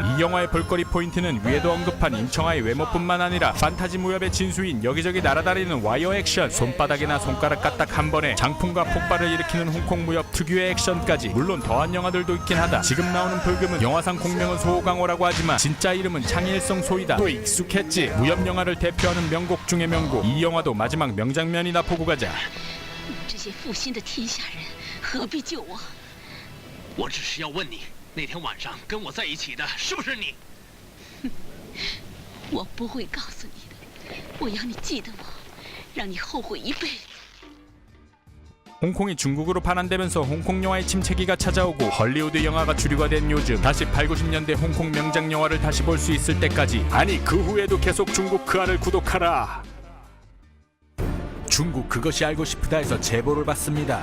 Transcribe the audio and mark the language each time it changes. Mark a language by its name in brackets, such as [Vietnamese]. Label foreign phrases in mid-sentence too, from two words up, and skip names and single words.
[Korean] 이 영화의 볼거리 포인트는 위에도 언급한 임청아의 외모뿐만 아니라 판타지 무협의 진수인 여기저기 날아다니는 와이어 액션, 손바닥이나 손가락 까딱 한 번에 장풍과 폭발을 일으키는 홍콩 무협 특유의 액션까지. 물론 더한 영화들도 있긴 하다. 지금 나오는 불금은 영화상 공명은 소강호라고 하지만 진짜 이름은 창일성 소이다. 또 익숙했지. 무협 영화를 대표하는 명곡 중의 명곡. 이 영화도 마지막 명장면이나 보고 가자. [Chinese] 这些负心的天下人何必救我？我只是要问你，那天晚上跟我在一起的是不是你？我不会告诉你的，我要你记得我，让你后悔一辈子。 [Korean] 홍콩이 중국으로 반환되면서 홍콩 영화의 침체기가 찾아오고 헐리우드 영화가 주류가 된 요즘, 다시 8, 90년대 홍콩 명작 영화를 다시 볼 수 있을 때까지, 아니 그 후에도 계속 중국 그알을 구독하라. 중국 그것이 알고 싶다에서 제보를 받습니다.